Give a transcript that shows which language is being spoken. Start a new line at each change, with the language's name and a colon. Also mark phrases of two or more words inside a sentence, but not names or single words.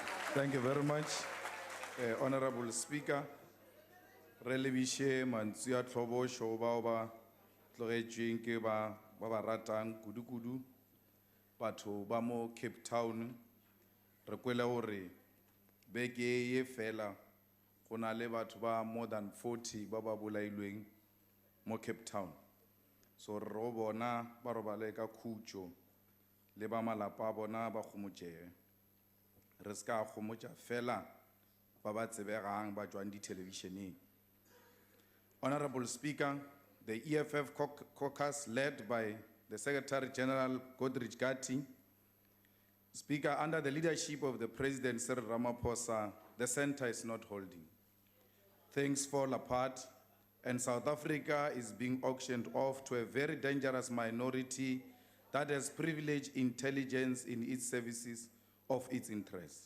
English: Thank you very much, Honorable Speaker.
Northern Sotho: Re lebishe mantswe a tlhobosho bao ba tlogetšweng ke ba ratang kudu-kudu batho ba mo Cape Town. Re kwele gore beke ye fela go na le batho ba
English: more than 40
Northern Sotho: ba ba bolailweng mo Cape Town. So re ro bona ba robale ka khutšo le ba malapa a bona ba gomotšege. Re ska gomotša fela ba ba tsebegang ba tšwang di-televisioneng.
English: Honorable Speaker, the EFF caucus led by the Secretary General Godrich Gatti, Speaker, under the leadership of the President Cyril Ramaphosa, the center is not holding. Things fall apart and South Africa is being auctioned off to a very dangerous minority that has privileged intelligence in its services of its interests.